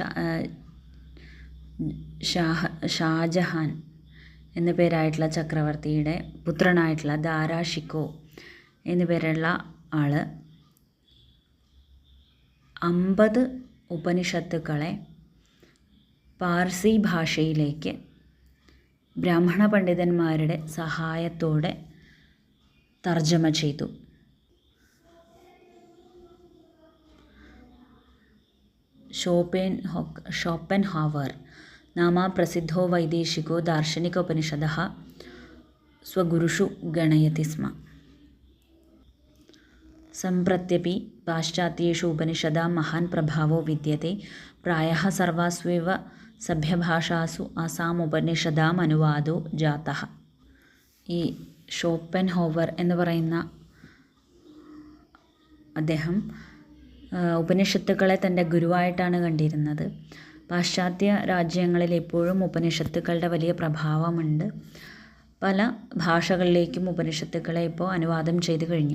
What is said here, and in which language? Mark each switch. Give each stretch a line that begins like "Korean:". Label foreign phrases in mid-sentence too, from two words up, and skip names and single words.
Malayalam: ഷാജഹാൻ എന്നു പേരായിട്ടുള്ള ചക്രവർത്തിയുടെ പുത്രനായിട്ടുള്ള ദാരാഷിക്കോ എന്നു പേരുള്ള ആൾ 50 ഉപനിഷത്തുക്കളെ പാർസി ഭാഷയിലേക്ക് ബ്രാഹ്മണ പണ്ഡിതന്മാരുടെ സഹായത്തോടെ തർജ്ജമ ചെയ്തു.
Sanskrit: ഷോപ്പൻഹാവർ നാമ പ്രസിദ്ധോ വൈദേശികോ ദാർശനികോപനിഷദഃ സ്വഗുരുഷു ഗണയതി സ്മ. सम्प्रत्यपि पाश्चात्येषु उपनिषदां महान् प्रभावो विद्यते. प्रायः सर्वास्वेव सभ्यभाषासु आसाम् उपनिषदाम् अनुवादो जातः.
Malayalam: ഈ ഷോപ്പൻഹോവർ എന്ന് പറയുന്ന അദ്ദേഹം ഉപനിഷത്തുക്കളെ തൻ്റെ ഗുരുവായിട്ടാണ് കണ്ടിരുന്നത്. പാശ്ചാത്യ രാജ്യങ്ങളിൽ എപ്പോഴും ഉപനിഷത്തുക്കളുടെ വലിയ പ്രഭാവമുണ്ട്. പല ഭാഷകളിലേക്കും ഉപനിഷത്തുക്കളെ ഇപ്പോൾ അനുവാദം ചെയ്തു കഴിഞ്ഞു.